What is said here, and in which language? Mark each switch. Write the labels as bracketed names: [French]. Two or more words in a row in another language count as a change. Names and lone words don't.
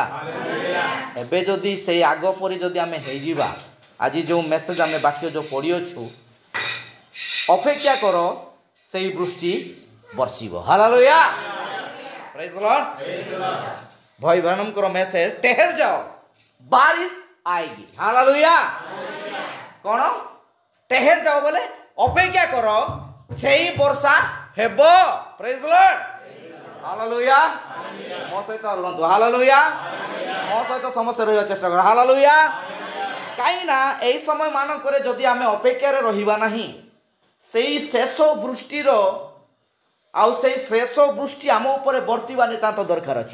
[Odia] ଏବେ ଯଦି ସେଇ ଆଗ ପରି ଯଦି ଆମେ ହେଇଯିବା, ଆଜି ଯେଉଁ ମେସେଜ ଆମେ ବାକ୍ୟ ଯେଉଁ ପଢ଼ିଅଛୁ, ଅପେକ୍ଷା କର ସେଇ ବୃଷ୍ଟି ବର୍ଷିବ। ହାଲେଲୁୟା। [English] Praise the Lord. [Odia] ଭାଇ ବହନଙ୍କର ମେସେଜ [Hindi] ठहर जाओ बारिश आएगी। [Odia] हालेलुया। [Hindi] कौन ठहर जाओ बोले अपेक्षा करो [Odia] ସେଇ ବର୍ଷା ହେବ। [English] Praise the Lord. [Odia] ହାଲେଲୁୟା। ମୋ ସହିତ ରୁହନ୍ତୁ। ହାଲେଲୁୟା। ମୋ ସହିତ ସମସ୍ତେ ରହିବା ଚେଷ୍ଟା କର। ହାଲେଲୁୟା। କାହିଁକି ନା ଏହି ସମୟ ମାନଙ୍କରେ ଯଦି ଆମେ ଅପେକ୍ଷାରେ ରହିବା ନାହିଁ, ସେଇ ଶେଷ ବୃଷ୍ଟିର ଆଉ ସେଇ ଶେଷ ବୃଷ୍ଟି ଆମ ଉପରେ ବର୍ତ୍ତିବା ନିତାନ୍ତ ଦରକାର ଅଛି।